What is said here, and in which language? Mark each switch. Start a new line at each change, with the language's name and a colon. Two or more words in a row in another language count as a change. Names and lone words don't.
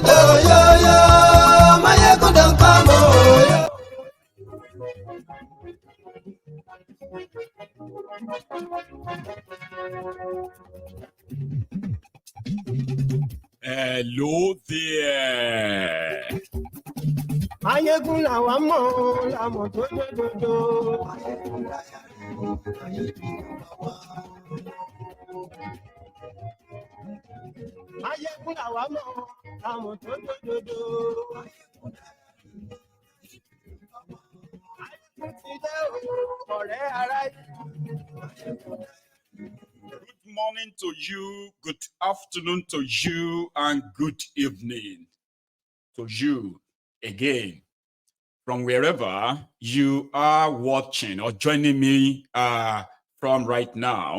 English: Oh yo yo, Mayegun don't come. Oh yo. Hello there.
Yoruba: Mayegun làwa mọ̀ làmọ̀ tó lódodo. Mayegun làwa mọ̀ làmọ̀ tó lódodo. Mayegun ti dé ọ̀rẹ́ ara yìí.
English: Good morning to you, good afternoon to you, and good evening to you again from wherever you are watching or joining me from right now.